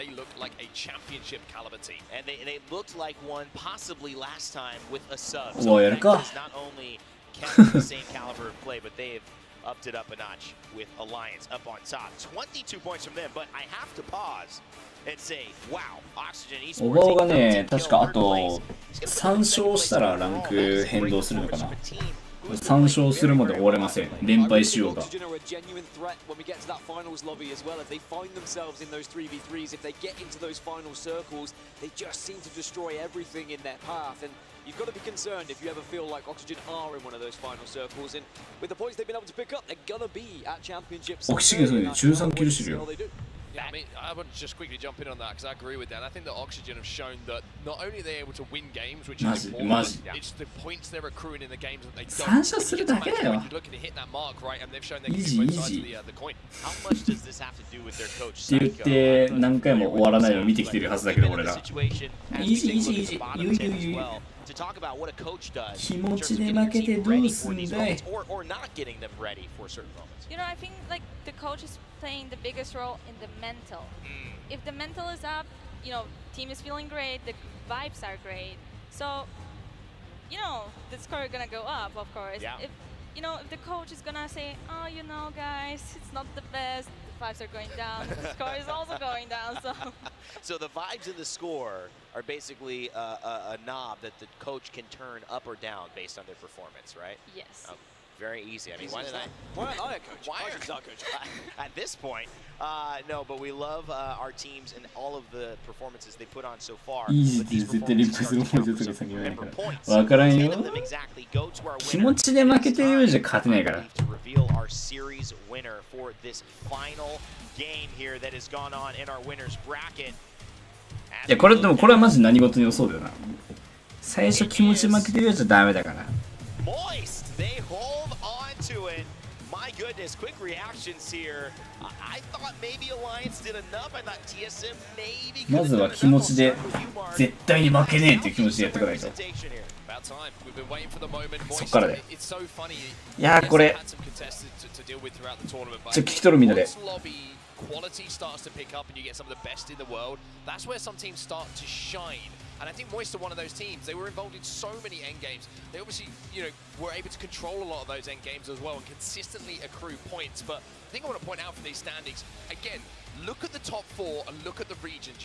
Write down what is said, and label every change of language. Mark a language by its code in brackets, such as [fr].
[en] They look like a championship caliber team. And they looked like one possibly last time with a sub. Well, So yeah, Effect is not only kept the same caliber of play, but they've upped it up a notch with Alliance up on top. 22 points from them, but I have to pause and say, wow, Oxygen Esports. [ja] オーバーがね、確かあと3勝したらランク変動するのかな。 3勝するまで終われません。連敗しようが。 [en] Oxygen are a genuine threat when we get to that finals lobby as well. If they find themselves in those 3v3s, if they get into those final circles, they just seem to destroy everything in their path. And you've got to be concerned if you ever feel like Oxygen are in one of those final circles. And with the points they've been able to pick up, they're gonna be at championships. [ja] オキシゲンそうね、13キルしてるよ。 [en] Yeah, I mean, I want to just quickly jump in on that because I agree with that. I think that Oxygen have shown that not only are they able to win games, which is important, it's the points they're accruing in the games that they don't. [ja] 3勝するだけだよ。 [en] You're looking to hit that mark, right? And they've shown they can hit both sides of the coin. How much does this have to do with their coach? [ja] って言って何回も終わらないのを見てきてるはずだけど俺ら。イージーイージーイージー。ゆいゆいゆい。 [en] To talk about what a coach does [ja] 気持ちで負けてどうすんだい。 [en] or not getting them ready for certain moments. You know, I think like the coach is playing the biggest role in the mental. If the mental is up, you know, team is feeling great, the vibes are great. So, you know, the score is gonna go up, of course. Yeah. If you know, if the coach is gonna say, oh, you know, guys, it's not the best. The vibes are going down. The score is also going down. So the vibes and the score are basically a knob that the coach can turn up or down based on their performance, right? Yes. Very easy. I mean, why aren't I a coach? Why are coach? At this point, no, but we love our teams and all of the performances they put on so far. [ja] いい時って絶対リプする方法で先言わないから。わからんよ。気持ちで負けてるようじゃ勝てないから。 [en] To reveal our series winner for this final game here that has gone on in our winners bracket. [ja] いや、これでもこれはマジ何事にもそうだよな。最初気持ち負けてるようじゃダメだから。 [en] Moist, they hold on to it. My goodness, quick reactions here. I thought maybe Alliance did enough. I thought TSM maybe. [ja] まずは気持ちで絶対に負けねえっていう気持ちでやってくれないと。そっからだよ。いやーこれちょっと聞き取るみんなで。 [en] Quality starts to pick up and you get some of the best in the world. That's where some teams start to shine. And I think Moist are one of those teams. They were involved in so many end games. They obviously, were able to control a lot of those end games as well and consistently accrue points. But I think I want to point out for these standings, again, look at the top 4 and look at the regions.